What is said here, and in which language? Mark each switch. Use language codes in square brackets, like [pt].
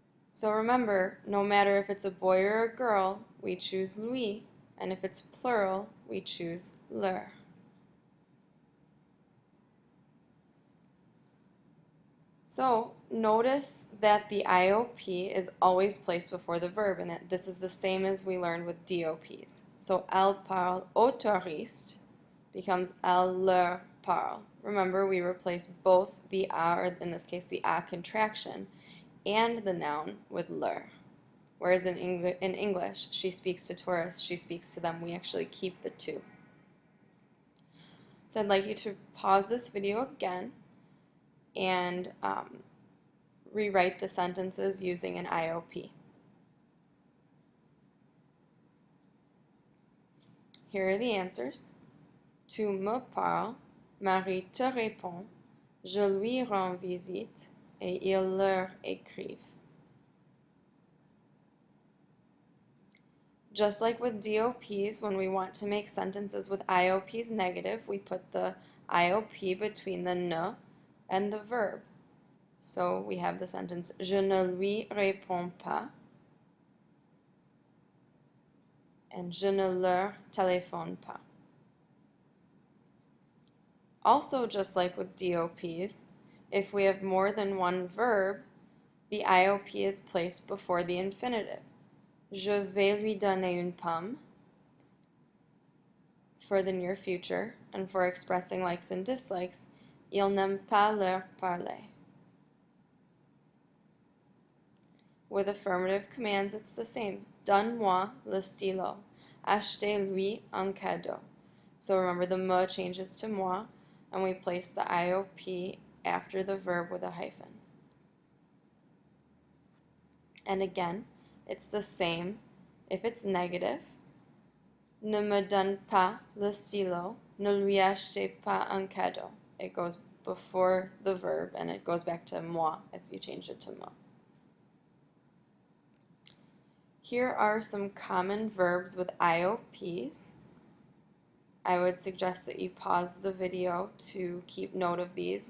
[en] So remember, no matter if it's a boy or a girl, we choose lui, and if it's plural, we choose leur. So notice that the IOP is always placed before the verb, and this is the same as we learned with DOPs. [fr] So elle parle au touriste becomes elle leur parle. [en] Remember, we replace both the a, or in this case the a contraction, and the noun with leur. Whereas in English, she speaks to tourists, she speaks to them, we actually keep the to. So I'd like you to pause this video again and rewrite the sentences using an IOP. Here are the answers. [fr] Tu me parles, Marie te répond, je lui rends visite, et ils leur écrivent. [en] Just like with DOPs, when we want to make sentences with IOPs negative, we put the IOP between the ne and the verb. So we have the sentence, [fr] je ne lui réponds pas, [en] and [fr] je ne leur téléphone pas. [en] Also, just like with DOPs, if we have more than one verb, the IOP is placed before the infinitive. [fr] Je vais lui donner une pomme [en] for the near future, and for expressing likes and dislikes, [fr] il n'aime pas leur parler. [en] With affirmative commands, it's the same. [fr] Donne-moi le stylo. Achetez-lui un cadeau. [en] So remember, the me changes to moi, and we place the IOP after the verb with a hyphen. And again, it's the same. If it's negative, [fr] ne me donne pas le stylo, ne lui achetez pas un cadeau. [en] It goes before the verb, and it goes back to moi if you change it to me. Here are some common verbs with IOPs. I would suggest that you pause the video to keep note of these.